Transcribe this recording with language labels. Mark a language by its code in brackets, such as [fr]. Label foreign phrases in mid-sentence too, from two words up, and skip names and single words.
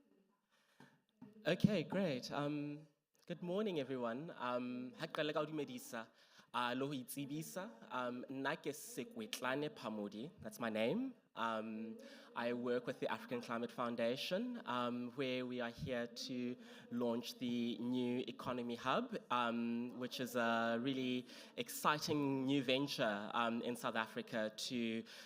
[en] Okay, great. Good morning, everyone. [st] Ha ke qala ka ho dumedisa, le ho itsebisa. Nna ke Sekwetlane Phamodi, [en] that's my name. I work with the African Climate Foundation, where we are here to launch the new Economy Hub, which is a really exciting new venture in South Africa to